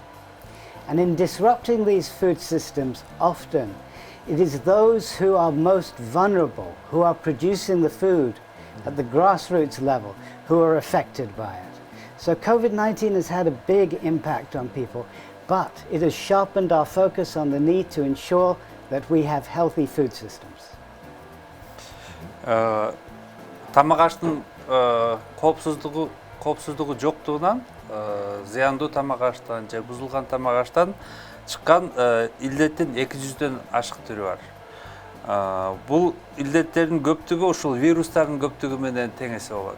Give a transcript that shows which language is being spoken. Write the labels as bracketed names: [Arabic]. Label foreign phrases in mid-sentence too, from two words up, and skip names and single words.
[English] And in disrupting these food systems, often it is those who are most vulnerable, who are producing the food at the grassroots level, who are affected by it. So COVID-19 has had a big impact on people, but it has sharpened our focus on the need to ensure that we have healthy food systems. [Kyrgyz] Тамак аштын коопсуздугу жоктугунан, зыяндуу тамак аштан же бузулган тамак аштан чыккан илдеттин 200дөн ашык түрү бар. Бул илдеттердин көптүгү ушул вирустардын көптүгү менен тең эсе болот.